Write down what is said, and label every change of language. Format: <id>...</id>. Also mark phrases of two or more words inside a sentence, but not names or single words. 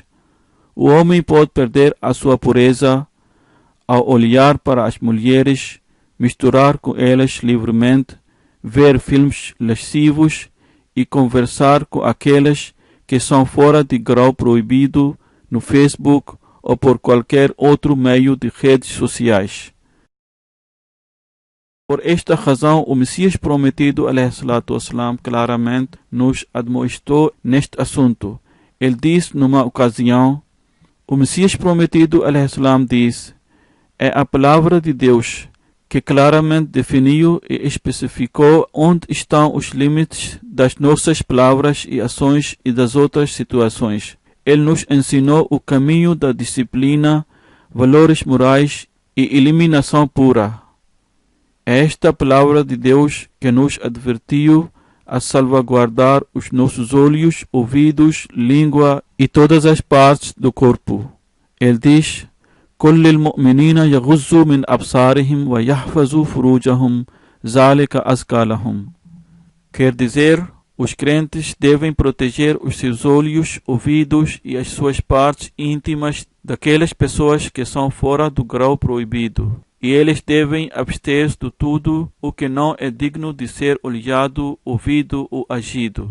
<pt>O homem pode perder a sua pureza ao olhar para as mulheres, misturar com elas livremente, ver filmes lascivos e conversar com aquelas que são fora de grau proibido no Facebook ou por qualquer outro meio de redes sociais. Por esta razão, o Messias prometido,</pt> <ar>عليه الصلاة والسلام,</ar> <pt>claramente nos admoestou neste assunto. Ele disse numa ocasião, o Messias prometido,</pt> <ar>عليه السلام,</ar> <pt>diz: é a palavra de Deus que claramente definiu e especificou onde estão os limites das nossas palavras e ações e das outras situações. Ele nos ensinou o caminho da disciplina, valores morais e eliminação pura. É esta palavra de Deus que nos advertiu a salvaguardar os nossos olhos, ouvidos, língua e todas as partes do corpo. Ele diz:</pt> <ar>كل المؤمنين يغضوا من أبصارهم ويحفظوا فروجهم ذلك أزكى لهم.</ar> <pt>Quer dizer, os crentes devem proteger os seus olhos, ouvidos e as suas partes íntimas daquelas pessoas que são fora do grau proibido. E eles devem abster-se de tudo o que não é digno de ser olhado, ouvido ou agido.</pt>